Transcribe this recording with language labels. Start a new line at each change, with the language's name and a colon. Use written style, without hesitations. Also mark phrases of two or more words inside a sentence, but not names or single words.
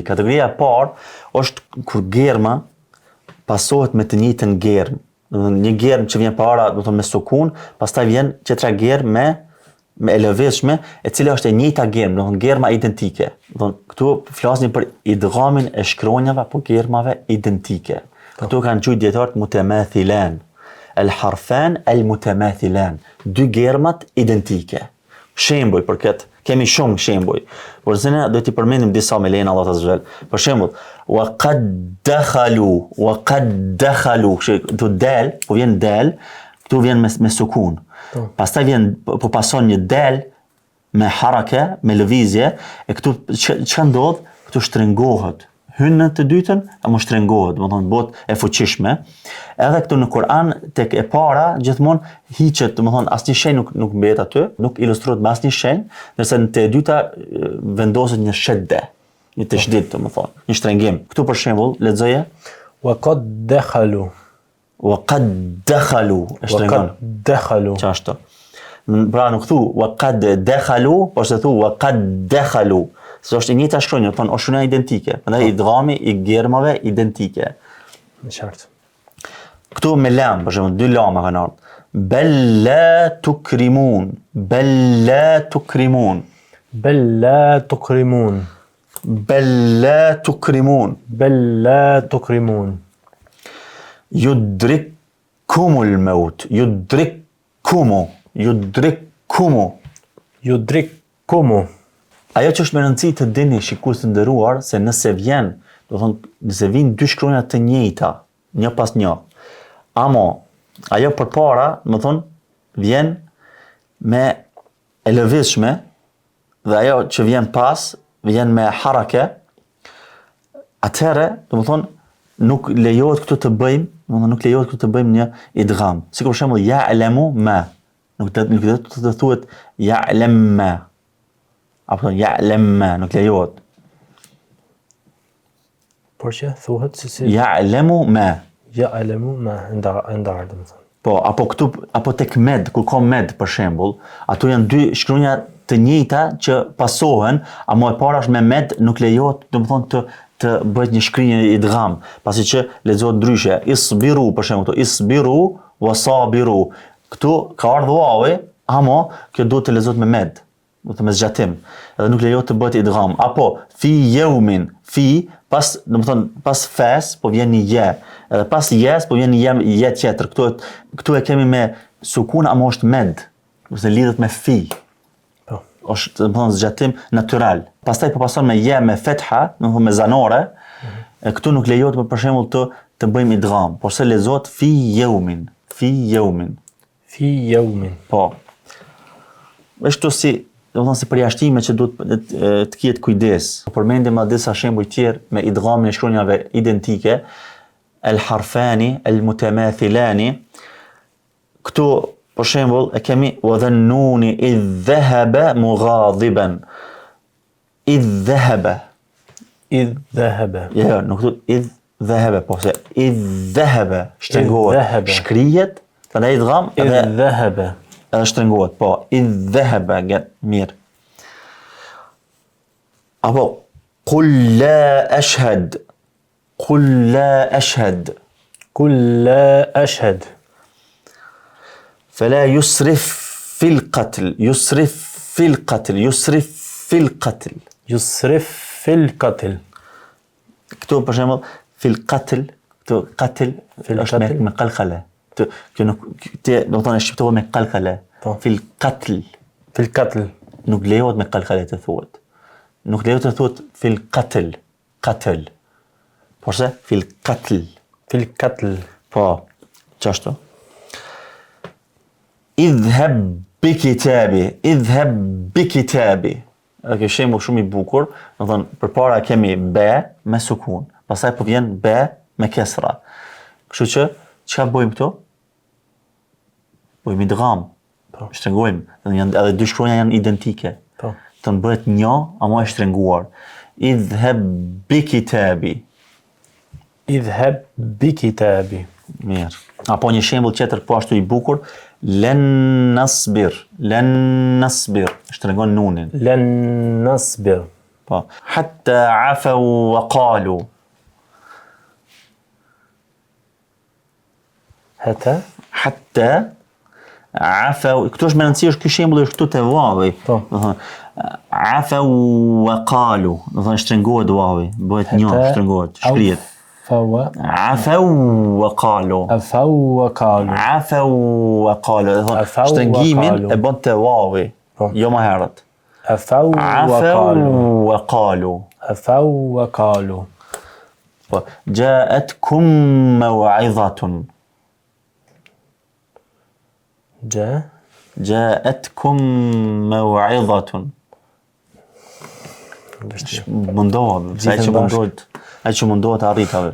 Albanian: Kategoria e parë është kur germa pasohet me të njëjtën germë. Një germ që vjen para, do të thonë me sukun, pastaj vjen tjetra germ me e lëvizshme, e cila është e njëjta germ, do të thonë germa identike. Do të thonë këtu flasim për idghamin e shkronjave apo germave identike. Këtu kanë thënë dietarët mutamathilan.
Arabic: الحرفان المتماثلان.
Albanian: 2 germat identike. Shembuj për këtë, kemi shumë shembuj. Por se ne do t'i përmendim disa me lejen Allah Azza. Për shembull,
Arabic: وقد دخلوا,
Albanian: këtu del, po vjen del, këtu vjen me sukun. Pastaj vjen po pason një del me haraka, me lëvizje, e këtu ç'a ndodh? këtu shtrëngohet. Hyn në të dytën, apo shtrëngohet, do të thonë bëhet e fuqishme. Edhe këtu në Kur'an tek e para gjithmonë hiqet, do të thonë asnjë shenjë nuk mbehet aty, nuk ilustrohet me asnjë shenjë, ndërsa në të e dyta vendoset një shedde, një tashdid, do të thonë, një shtrëngim. Këtu për shembull, lexoje
Arabic: وقد دخلوا وقد دخلوا shtrëngon. وقد دخلوا
Albanian: Çashtu. Pra nuk thu وقد دخلوا, por se thu
Arabic: وقد دخلوا.
Albanian: Se është e njëjta shkronjë, thonë është shkronja identike. Prandaj idghami I gjermave identike. Në qartë. Këtu me lam, për shembull, dy lama kanë ardhur.
Arabic: بل لا تكرمون. بل لا تكرمون. بل لا تكرمون Bel la tukrimun. بل لا تكرمون يدرككم الموت. يدرككم. يدرككم. يدرككم.
Albanian: Ajo që është me rëndësi të dini shikues të nderuar se nëse vjen, do të thonë nëse vijnë dy shkronja të njëjta, një pas një. Amo ajo përpara, do të thonë vjen me e lëvizshme dhe ajo që vjen pas vjen me harake. Atëherë, do të thonë nuk lejohet këtu të bëjmë, do të thonë nuk lejohet këtu të bëjmë një idgham. Sikur për shembull
Arabic: يعلم ما.
Albanian: Nuk do të thuhet
Arabic: يعلم ما.
Albanian: Apo
Arabic: يعلم ما,
Albanian: nuk lejohet. Por që thuhet si
Arabic: يعلم ما. يعلم ما
Albanian: ndar, do të thonë. Po, apo këtu, apo tek med, kur ka med për shembull, ato janë dy shkronja të njëjta që pasohen, ama e para është me med, nuk lejohet, do të thonë të bëhet një shkrimje idgham, pasi që lexohet ndryshe.
Arabic: اصبروا
Albanian: për shembull,
Arabic: اصبروا وصابروا.
Albanian: Këtu ka ardhur wawi, ama kjo duhet të lexohet me med. Do të me zgjatim, edhe nuk lejohet të bëhet idgham. Apo
Arabic: في يوم,
Albanian: fi pas, do të thonë pas fes po vjen një je, edhe pas jes po vjen një je tjetër. Këtu e kemi me sukun, ama është med, ose lidhet me fi. Po. Është, do të thonë zgjatim natyral. Pastaj po pason me je me fetha, do të thonë me zanore. Këtu nuk lejohet për shembull të bëjmë idgham, por se lexohet
Arabic: في يوم، في يوم. في يوم.
Albanian: Po. Është si, do të thonë si përjashtime që duhet të ketë kujdes. Përmendim edhe disa shembuj tjerë me idghamin e shkronjave identike,
Arabic: الحرفان، المتماثلان.
Albanian: Këtu për shembull e kemi
Arabic: وذا النون إذ ذهب مغاضبا. إذ ذهب. إذ ذهب.
Albanian: Jo, nuk thot
Arabic: إذ ذهب,
Albanian: po se
Arabic: إذ ذهب
Albanian: shtrëngohet, shkrihet, prandaj idgham
Arabic: إذ ذهب.
Albanian: edhe shtrëngohet, po,
Arabic: إذ ذهب,
Albanian: mirë. Apo,
Arabic: قل لا أشهد، قل لا أشهد. قل لا أشهد. فلا يسرف في القتل، يسرف في القتل، يسرف في القتل. يسرف في القتل.
Albanian: Këtu për shembull
Arabic: في القتل,
Albanian: këtu qatl është me qalqale. Kjo nuk ti do të thonë shqiptohet me qalqale.
Arabic: في القتل. في القتل.
Albanian: Nuk lejohet me qalqale të thuhet. Nuk lejohet të thuhet
Arabic: في القتل، القتل.
Albanian: Por se
Arabic: في القتل. في القتل.
Albanian: Po, çashtu.
Arabic: اذهب بكتابي، اذهب بكتابي.
Albanian: Kjo shembull shumë I bukur, do të thonë përpara kemi be me sukun, pastaj po vjen be me kesra. Kështu që çka bëjmë këtu? Bëjmë idgham. Po. Shtrëngojmë, edhe dy shkronja janë identike. Po. Të bëhet një, ama e shtrenguar.
Arabic: اذهب بكتابي. اذهب بكتابي.
Albanian: Mirë. Apo një shembull tjetër po ashtu I bukur,
Arabic: لن نصبر، لن نصبر,
Albanian: shtrengon nunin.
Arabic: لن نصبر.
Albanian: Po.
Arabic: حتى عفوا وقالوا. حتى عفوا,
Albanian: këtu është me rëndësi është ky shembull është këtu te vavi. Po. Do thonë
Arabic: عفوا وقالوا,
Albanian: do thonë shtrengohet vavi, bëhet një, shtrengohet, shkrihet.
Arabic: عفوا وقالوا عفوا وقالوا عفوا وقالوا
Albanian: shtrëngimin e bën te wavi jo më herët
Arabic: عفوا وقالوا عفوا وقالوا جاءتكم موعظة جاءتكم موعظة
Albanian: Mundohet, se ai që mundohet arritave.